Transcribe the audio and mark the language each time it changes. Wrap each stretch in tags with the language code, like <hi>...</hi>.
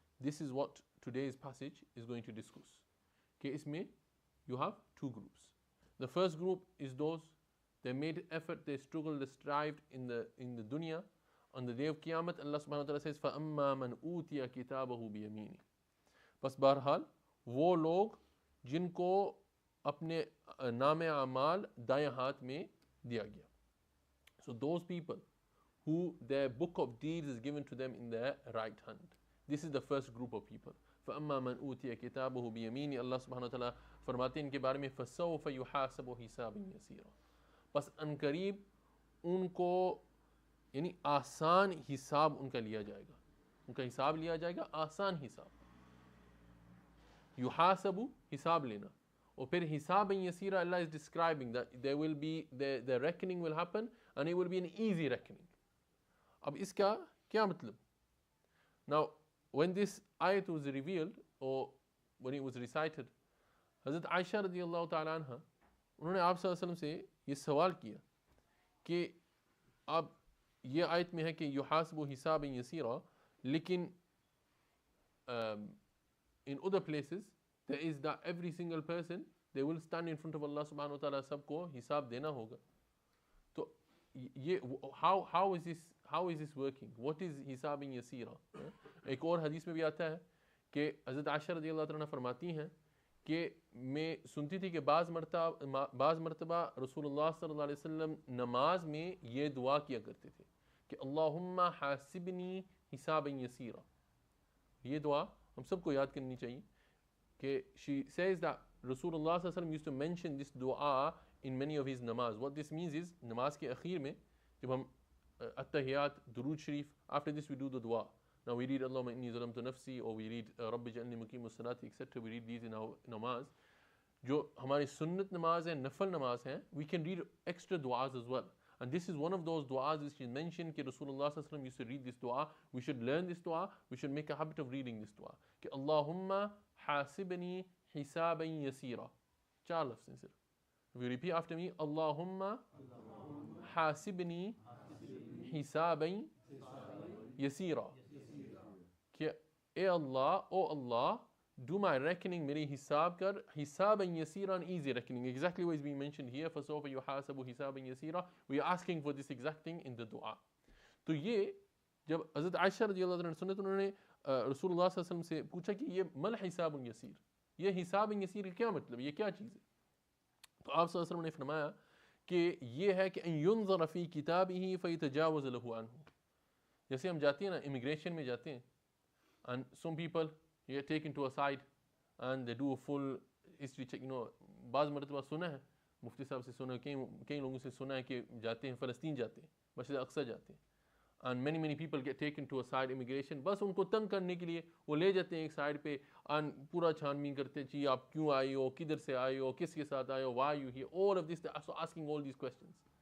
<en>This is what today's passage is going to discuss.</en> <hi>कि इसमें</hi> <en>you have two groups. The first group is those they made effort, they struggled, they strived in the dunya. On the day of Qiyamah, Allah subhanahu wa ta'ala says</en> <ar>فَأَمَّا مَنْ أُوتِيَ كِتَابَهُ بِيَمِينِهِ.</ar> <hi>बस बहरहाल वो लोग जिनको अपने नामे अमाल दाएं हाथ में दिया गया.</hi> <en>So those people who their book of deeds is given to them in their right hand. This is the first group of people.</en> <ar>فَأَمَّا مَنْ أُوتِيَ كِتَابَهُ بِيَمِينِهِ.</ar> <hi>Allah subhanahu wa ta'ala फरमाते हैं इनके बारे में</hi> <ar>فَسَوْفَ يُحَاسَبُ حِسَابًا يَسِيرًا.</ar> <hi>बस अनकरीब उनको यानी आसान हिसाब उनका लिया जाएगा, उनका हिसाब लिया जाएगा, आसान हिसाब. युहासबु हिसाब लेना, और फिर हिसाब यसीरा.</hi> <en>Allah is describing that there will be the reckoning will happen and it will be an easy reckoning.</en> <hi>अब इसका क्या मतलब?</hi> <en>Now when this ayat was revealed or when it was recited, Hazrat Aisha radiyallahu ta'ala anha</en> <hi>उन्होंने आप सल्लल्लाहु अलैहि वसल्लम से ये सवाल किया कि अब ये आयत में है कि युहासबु हिसाब यसीरा, लेकिन</hi> <en>in other places there is that every single person they will stand in front of Allah subhanahu wa ta'ala,</en> <hi>सबको हिसाब देना होगा. तो ये</hi> <en>how is this working? What is हिसाब यसीरा?</en> <hi>एक और हदीस में भी आता है कि हज़रत आयशा रज़ियल्लाहु अन्हा फरमाती हैं कि मैं सुनती थी कि बाज़ मरतबा रसूलुल्लाह सल्लल्लाहु अलैहि वसल्लम नमाज में ये दुआ किया करते थे कि अल्लाहुम्मा हासिबनी हिसाबन यसीरा. ये दुआ हम सबको याद करनी चाहिए कि</hi> <en>she says that Rasulullah sallallahu alaihi wasallam used to mention this dua in many of his namaz. What this means is</en> <hi>नमाज के आखिर में जब हम</hi> <en>at-tahiyat, दुरूद शरीफ, after this we do the dua. Now we read</en> <ar>Allahumma inni zalamtu nafsi,</ar> <en>or we read</en> <ar>Rabbi ja'alni muqimus salati,</ar> <en>etc. We read these in our namaz.</en> <hi>जो हमारी सुन्नत नमाज है, नफल नमाज है,</hi> <en>we can read extra duas as well. And this is one of those du'as which is mentioned कि Rasulullah sallallahu alaihi wasallam used to read this dua. We should learn this dua. We should make a habit of reading this dua.</en> <hi>कि</hi> <ar>Allahumma hasibni hisaban yasira.</ar> <hi>4 लफ्ज़ हैं सिर्फ.</hi> <en>If you repeat after me,</en> <ar>Allahumma hasibni hisaban yasira.</ar> <en>कि ए Allah, O Allah, do my reckoning,</en> <hi>मेरी हिसाब कर,</hi> <ar>हिसाबन यसीरा,</ar> <en>an easy reckoning. Exactly what is being mentioned here.</en> <ar>فَسَوْفَ يُحَاسَبُ حِسَابًا يَسِيرًا.</ar> <en>We are asking for this exact thing in the dua.</en> <hi>तो ये जब हज़रत आयशा रज़ियल्लाहु अन्हा सुने तो उन्होंने रसूलुल्लाह सल्लल्लाहु अलैहि वसल्लम से पूछा कि ये मल हिसाबुन यसीर, ये हिसाबन यसीर क्या मतलब, ये क्या चीज़ है? तो आप सल्लल्लाहु अलैहि वसल्लम ने फरमाया कि ये है कि</hi> <ar>अन युनज़र फ़ी किताबिही फ़यतजावज़ लहु अन्हु.</ar> <hi>जैसे हम जाते हैं</hi> <en>ना, इमिग्रेशन में जाते हैं, and some people you are taken to a side and they do a full history check.</en> <hi>बाज़ मरतबा सुना है, मुफ्ती साहब से सुना है, कई लोगों से सुना है कि जाते हैं फ़लस्तीन, जाते हैं मस्जिद अक्सा जाते हैं,</hi> <en>and many people get taken to a side immigration,</en> <hi>बस उनको तंग करने के लिए वो ले जाते हैं एक साइड पे and पूरा छानबीन करते हैं जी आप क्यों आए हो, किधर से आए हो, किसके साथ आए हो,</hi> <en>why are you here, all of this, so asking all these questions.</en>